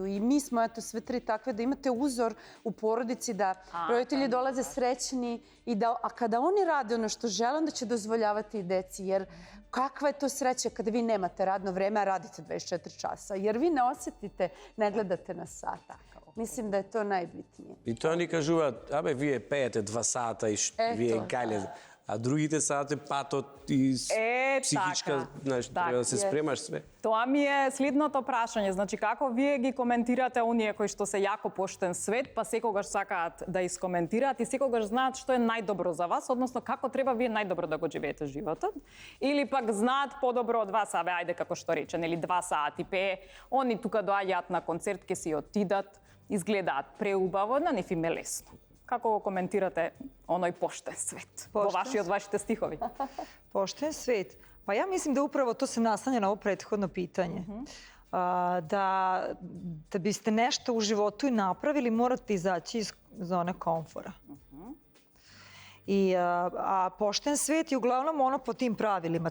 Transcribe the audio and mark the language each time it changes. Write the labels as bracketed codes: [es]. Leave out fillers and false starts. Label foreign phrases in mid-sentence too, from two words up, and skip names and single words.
[sr] I mi smo eto sve tri takve da imate uzor u porodici da roditelji dolaze srećni i da, a kada oni rade ono što žele, onda će dozvoljavati i deci. Jer kakva je to sreća kada vi nemate radno vreme, a radite 24 časa. Jer vi ne osjetite, ne gledate na sat. Mislim da je to najbitnije. [mk] И тоа ни кажуваат, абе, вие пеете 2 сата и вие гајле. А другите сати патот и психичка, знаеш, треба да се спремаш све. Тоа ми е следното прашање. Значи, како вие ги коментирате оние кои што се јако поштен свет, па секогаш сакаат да искоментираат и секогаш знаат што е најдобро за вас, односно како треба вие најдобро да го живеете животот, или пак знаат подобро од вас, абе, ајде како што рече, нели 2 сати пее, они тука доаѓаат на концерт, ке си отидат, изгледаат преубаво, на нив им е лесно. Како го коментирате оној поштен свет во вашите стихови? [sr] Pošten svet. Pa ja mislim da upravo to se naslanja na ovo prethodno pitanje. Da biste nešto u životu i napravili, morate izaći iz zone komfora. A pošten svet je uglavnom ono po tim pravilima.